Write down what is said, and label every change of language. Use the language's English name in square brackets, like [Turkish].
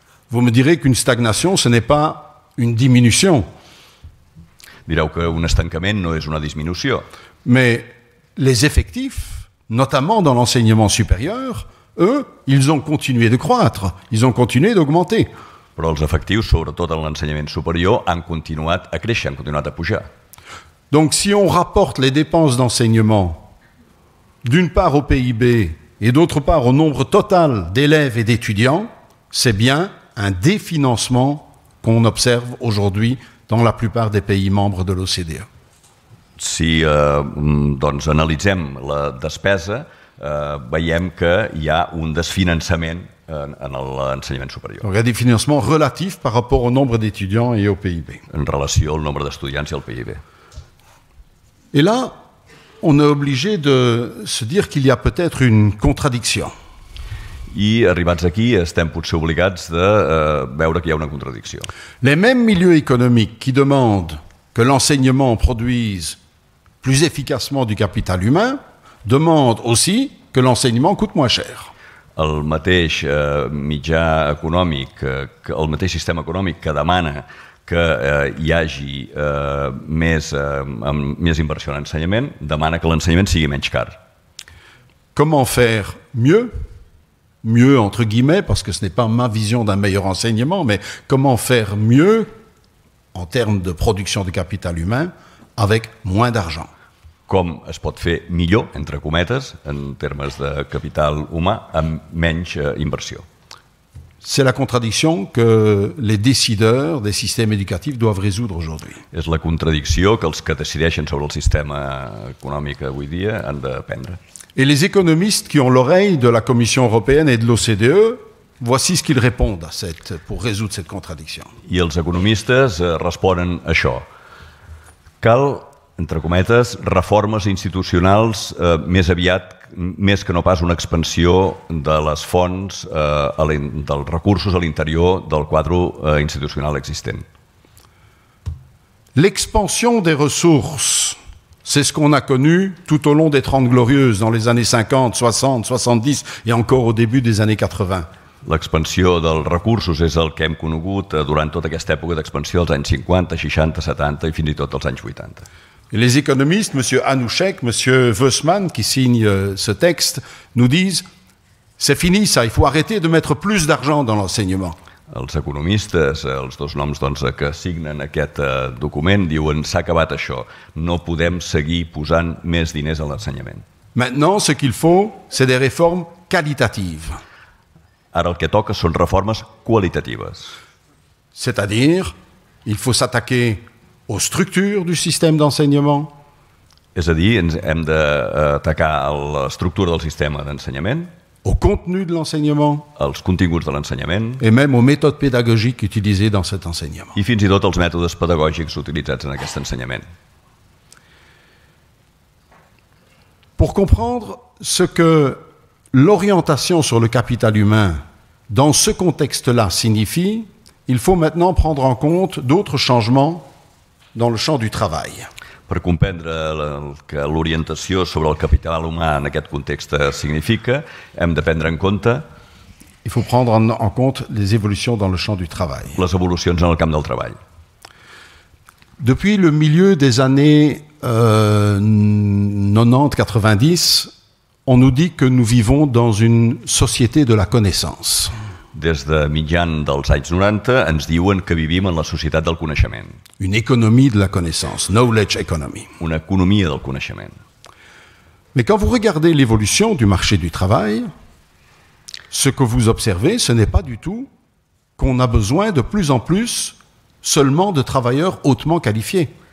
[French] Vous me direz qu'une stagnation, ce n'est pas une diminution. [Catalan] Direu que un estancament no és una disminució. [French] Mais les effectifs, notamment dans l'enseignement supérieur, eux, ils ont continué de croître, ils ont continué d'augmenter. [Catalan] Però els efectius, sobretot en l'ensenyament superior, han continuat a créixer, han continuat a pujar. [French] Donc si on rapporte les dépenses d'enseignement d'une part au PIB et d'autre part au nombre total d'élèves et d'étudiants, c'est bien un définancement qu'on observe aujourd'hui dans la plupart des pays membres de l'OCDE. [Catalan] Si doncs, analitzem la despesa, veiem que hi ha un desfinançament en l'ensenyament superior. [French] Donc il y a des financements relatifs par rapport au nombre d'étudiants et au PIB. [Catalan] En relació al nombre d'estudiants i al PIB. [French] Et là, on est obligé de se dire qu'il y a peut-être une contradiction. [Catalan] I arribats aquí estem potser obligats de veure que hi ha una contradicció. [French] Les mêmes milieux économiques qui demandent que l'enseignement produise plus efficacement du capital humain demandent aussi que l'enseignement coûte moins cher. [Catalan] El mateix mitjà econòmic, el mateix sistema econòmic que demana que hi hagi més inversió en ensenyament, demana que l'ensenyament sigui menys car. [French] Comment faire mieux? Mieux entre guillemets, parce que ce n'est pas ma vision d'un meilleur enseignement, mais comment faire mieux en termes de production de capital humain avec moins d'argent? [Catalan] Com es pot fer millor, entre cometes, en termes de capital humà, amb menys inversió. [French] C'est la contradiction que les décideurs des systèmes éducatifs doivent résoudre aujourd'hui. [Catalan] És la contradicció que els que decideixen sobre el sistema econòmic avui dia han de prendre. [French] Et les économistes qui ont l'oreille de la Commission européenne et de l'OCDE, voici ce qu'ils répondent pour résoudre cette contradiction. [Catalan] I els economistes responen a això. Cal, entre cometes, reformes institucionals més aviat, més que no pas una expansió de les fonts, dels recursos a l'interior del quadre institucional existent. [French] L'expansion des ressources, c'est ce qu'on a connu tout au long des 30 Glorieuses, dans les années 50, 60, 70 et encore au début des années 80. [Catalan] L'expansió dels recursos és el que hem conegut durant tota aquesta època d'expansió dels anys 50, 60, 70 i fins i tot dels anys 80. [French] Et les économistes, M. Hanouchek, M. Wössmann, qui signent ce texte, nous disent « c'est fini ça, il faut arrêter de mettre plus d'argent dans l'enseignement ». [Catalan] Els economistes, els dos noms que signen aquest document, diuen s'ha acabat això, no podem seguir posant més diners a l'ensenyament. [French] Maintenant, ce qu'il faut, c'est des réformes qualitatives. [Catalan] Ara el que toca són reformes qualitatives. [French] C'est-à-dire, il faut s'attaquer aux structures du système d'enseignement. [Catalan] És a dir, hem d'atacar l'estructura del sistema d'ensenyament, [French] au contenu de l'enseignement, [Catalan] als continguts de l'ensenyament [French] et même aux méthodes pédagogiques utilisées dans cet enseignement. [Catalan] I fins i tot els mètodes pedagògics utilitzats en aquest ensenyament. [French] Pour comprendre ce que l'orientation sur le capital humain dans ce contexte-là signifie, il faut maintenant prendre en compte d'autres changements dans le champ du travail. [Catalan] Per comprendre que l'orientació sobre el capital humà en aquest context significa, hem de prendre en compte [French] il faut prendre en compte les évolutions dans le champ du travail. [Catalan] Les évolucions en el camp del treball. [French] Depuis le milieu des années 90-90, on nous dit que nous vivons dans une société de la connaissance. [Catalan] Des de mitjan dels anys 90 ens diuen que vivim en la societat del coneixement. [French] Une économie de la connaissance, knowledge economy. [Catalan] Una economia del coneixement. [French] Mais quand vous regardez l'évolution du marché du travail, ce que vous observez, ce n'est pas du tout qu'on a besoin de plus en plus seulement de travailleurs hautement qualifiés.